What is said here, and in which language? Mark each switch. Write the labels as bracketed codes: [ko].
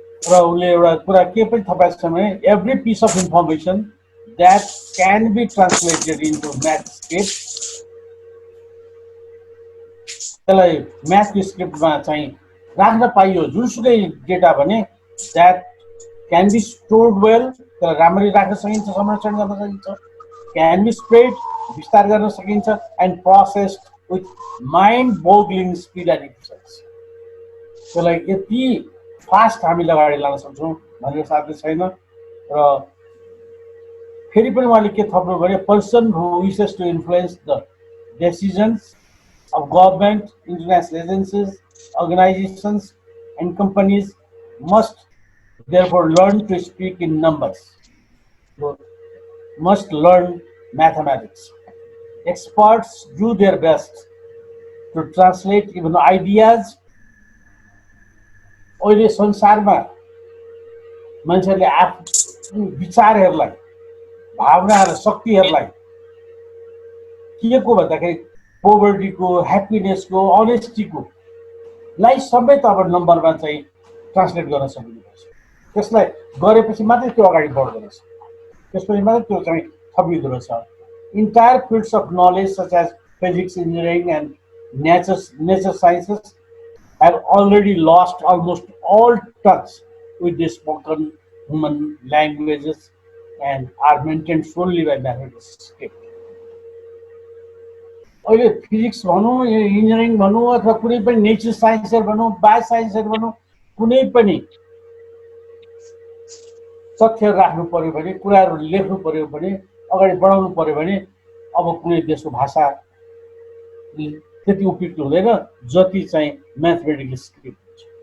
[ne] र उसले एउटा कुरा के पनि थपाएको छ भने [en] every piece of information that can be translated into math script, [ne] त्यसलाई म्याथ स्क्रिप्टमा चाहिँ राख्न पाइयो जुनसुकै डेटा भने [en] that can be stored well, [ne] त्यसलाई राम्ररी राख्न सकिन्छ, संरक्षण गर्न सकिन्छ, [en] can be spread, [ne] विस्तार गर्न सकिन्छ, [en] And processed with mind boggling speed and efficiency. [ne] त्यसलाई यति फास्ट हामीले अगाडि लान सक्छौँ भनेर साध्य छैन। र फेरि पनि उहाँले के थप्नु भने [en] Person who wishes to influence the decisions of government, international agencies, organizations and companies must therefore learn to speak in numbers, must learn mathematics. Experts do their best to translate even ideas. [ne] अहिले संसारमा मान्छेहरूले आफ्नो विचारहरूलाई, भावनाहरू, शक्तिहरूलाई के को भन्दाखेरि पोभर्टीको, ह्याप्पिनेसको, अनेस्टीको लाई समेत अब नम्बरमा चाहिँ ट्रान्सलेट गर्न सकिनुपर्छ। त्यसलाई गरेपछि मात्रै त्यो अगाडि बढ्दो रहेछ, त्यसपछि मात्रै त्यो चाहिँ थपिँदो रहेछ। [en] Entire fields of knowledge such as physics, engineering and nature sciences have already lost almost all touch with the spoken human languages and are maintained solely by mathematics. [ne] अहिले फिजिक्स भनौँ, इन्जिनियरिङ भनौँ अथवा कुनै पनि नेचर साइन्सहरू भनौँ, bio साइन्सहरू भनौँ, कुनै पनि तथ्य राख्नु पर्यो भने, कुराहरू लेख्नु पर्यो भने, अगाडि बढाउनु पर्यो भने अब कुनै देशको भाषा त्यति उपयुक्त हुँदैन जति चाहिँ म्याथमेटिकल स्क्रिप्ट हुन्छ।